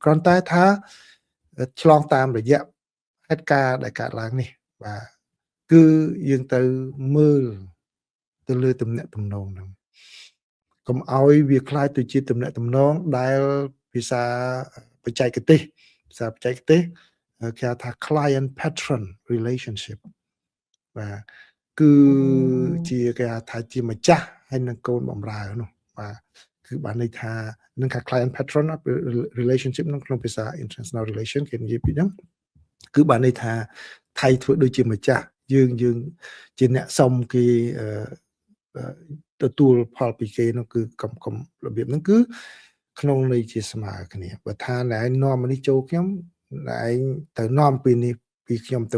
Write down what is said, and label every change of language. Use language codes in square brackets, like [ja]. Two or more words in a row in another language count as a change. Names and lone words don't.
[km] គ្រាន់តែថាឆ្លងតាមរយៈហេតុការណ៍ដែលកើតឡើងនេះបាទគឺយើងទៅមើលទៅលើទំ នាក់ទំនងហ្នឹងកុំឲ្យវាคล้ายទៅជាទំនាក់ទំនងដែលភាសាបច្ចេកទេសគេហៅថា [en] client patron relationship [km] បាទគឺជាគេហៅថាជាម្ចាស់ហើយនឹងកូនបម្រើនោះបាទគឺបានន័យថានឹងថា [en] client patron relationship [km] ក្នុងភាសា [en] international relation [km] គេនិយាយពីហ្នឹងគឺបានន័យថាថៃធ្វើដូចជាម្ចាស់យើងជាអ្នកសុំគេ ទទួលផលពីគេនោះគឺកំរបៀបហ្នឹងគឺក្នុងន័យជាស្មើគ្នាបើថាណែនាំនេះចូលខ្ញុំឯងទៅនាំពីនេះពីខ្ញុំទៅ